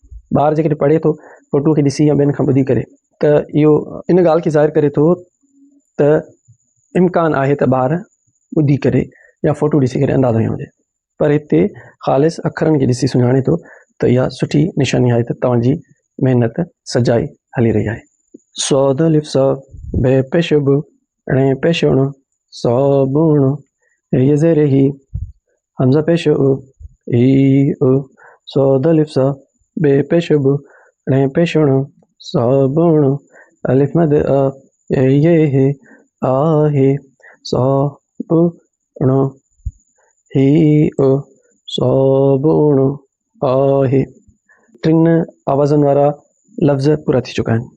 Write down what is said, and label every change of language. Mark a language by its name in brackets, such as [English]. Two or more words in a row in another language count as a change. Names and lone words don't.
[Sindhi] ॿार जेकॾहिं पढ़े थो फ़ोटू खे ॾिसी या ॿियनि खां ॿुधी करे त इहो इन ॻाल्हि खे ज़ाहिर करे थो त इम्कान आहे त ॿार ॿुधी करे या फ़ोटू ॾिसी करे अंदाज़ो हंयो हुजे, पर हिते ख़ालिस अखरनि खे ॾिसी सुञाणे थो त इहा सुठी निशानी आहे त तव्हांजी महिनत सजाई हली रही आहे। सौद लिफ़ सा, बे पेश बु, अणे पेश अणो, साबुण, ये ज़ेर ही, हमज़ा पेश उ, ही उ, सौद लिफ़ सा, बे पेश बु, अणे पेश अणो, साबुण, अलिफ मद आ, ये हे, आहे, साबुण, ही उ, साबुण, आहे। 3 आवाज़नि वारा लफ़्ज़ पूरा थी चुका आहिनि।